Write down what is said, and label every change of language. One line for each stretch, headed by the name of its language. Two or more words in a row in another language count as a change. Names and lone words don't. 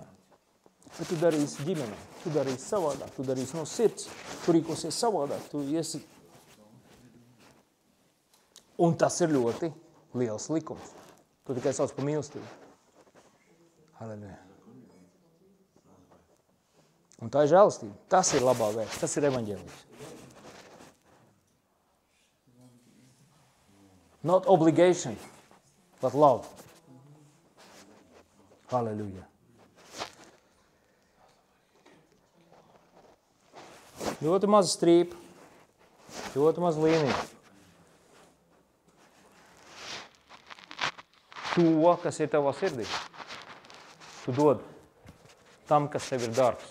Latvian: Bet tu darīsi ģimenē, tu darīsi savādāk, tu darīsi no sirds, tu rīkosies savādāk, tu iesi. Un tas ir ļoti liels likums. Tu tikai sauc par mīlestību. Halleluja. Un tā ir žēlastība. Tas ir labā vēsts, tas ir evaņģēlijs.
English: Not obligation, but love.
Latvian: Halleluja. Ļoti maza strīpa, ļoti maza līnija. To, kas ir tavā sirdī, tu dod tam, kas tev ir dārgs.